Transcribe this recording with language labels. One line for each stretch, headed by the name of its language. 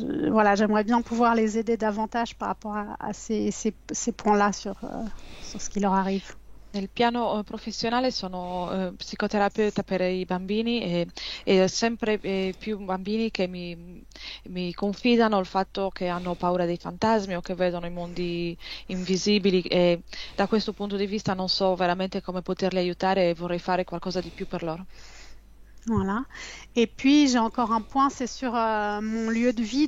French: Voilà, j'aimerais bien pouvoir les aider davantage par rapport à ces points-là sur ce qui leur arrive.
Italian: Nel piano professionale sono psicoterapeuta per i bambini e sempre più bambini che mi confidano il fatto che hanno paura dei fantasmi o che vedono i mondi invisibili e da questo punto di vista non so veramente come poterli aiutare e vorrei fare qualcosa di più per loro.
French: Voilà. Et puis j'ai encore un point, c'est sur mon lieu de vie.